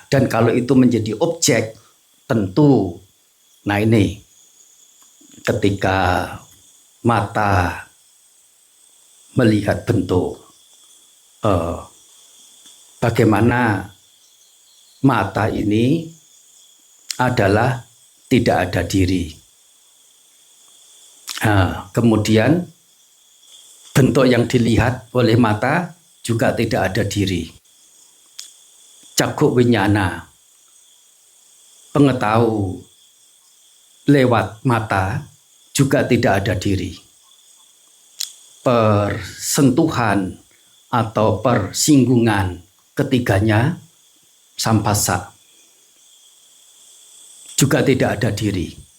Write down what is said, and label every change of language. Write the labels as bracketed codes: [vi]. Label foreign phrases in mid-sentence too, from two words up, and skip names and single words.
[id] Dan kalau itu menjadi objek, tentu, nah ini ketika mata melihat bentuk, bagaimana mata ini adalah tidak ada diri. Kemudian bentuk yang dilihat oleh mata juga tidak ada diri. [pi] Cakkhu winyana, [id] pengetahu lewat mata, juga tidak ada diri. Persentuhan atau persinggungan ketiganya, sampasa, juga tidak ada diri.